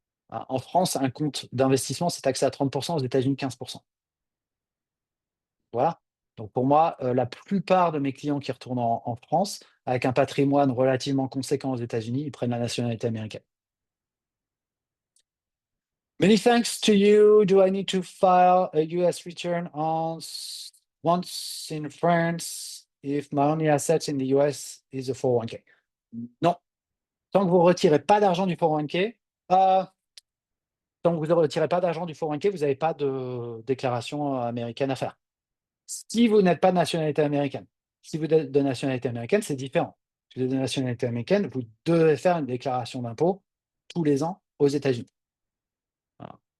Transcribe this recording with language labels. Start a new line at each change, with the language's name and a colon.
French: En France, un compte d'investissement, c'est taxé à 30, aux États-Unis 15. Voilà. Donc pour moi, la plupart de mes clients qui retournent en France, avec un patrimoine relativement conséquent aux États-Unis, ils prennent la nationalité américaine.
English: Many thanks to you. Do I need to file a US return once in France if my only assets in the US is a 401(k)?
French: Non. Tant que vous ne retirez pas d'argent du 401(k), heu, tant que vous ne retirez pas d'argent du 401(k), vous n'avez pas de déclaration américaine à faire. Si vous n'êtes pas de nationalité américaine. Si vous êtes de nationalité américaine, c'est différent. Si vous êtes de nationalité américaine, vous devez faire une déclaration d'impôt tous les ans aux États-Unis. Voilà.